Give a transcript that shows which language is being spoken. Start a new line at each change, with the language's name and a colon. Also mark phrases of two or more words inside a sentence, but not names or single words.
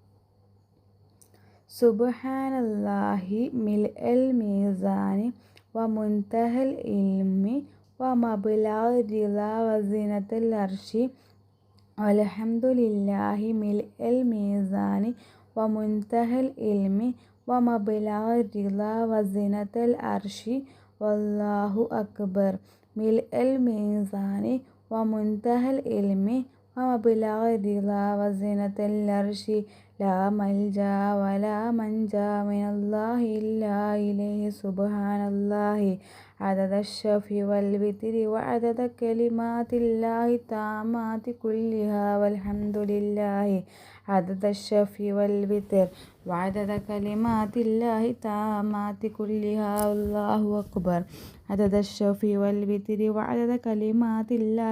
Arabic: سبحان الله ملء الميزان ومنتهى العلم ومبلغ الرضا وزنة العرش والحمد لله ملء الميزان ومنتهى العلم ومبلغ الرضا وزنة العرش والله أكبر. ملء الميزان ومنتهى العلم ومبلغ الرضا وزنة العرش لا ملجأ ولا منجا من الله إلا إليه سبحان الله عدد الشفع والوتر وعدد كلمات الله التامات كلها والحمد لله عدد الشفع والوتر وعدد كلمات الله التامات كلها والله أكبر عدد الشفع والوتر وعدد كلمات الله